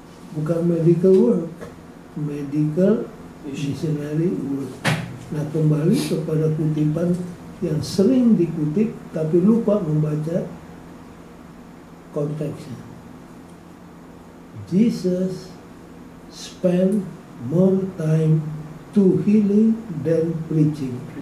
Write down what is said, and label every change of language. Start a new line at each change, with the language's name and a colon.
Indonesian: Bukan
English: medical work, medical missionary work.
Indonesian: Nah, kembali kepada kutipan yang sering dikutip tapi lupa membaca konteksnya.
English: Jesus spent more time to healing than preaching.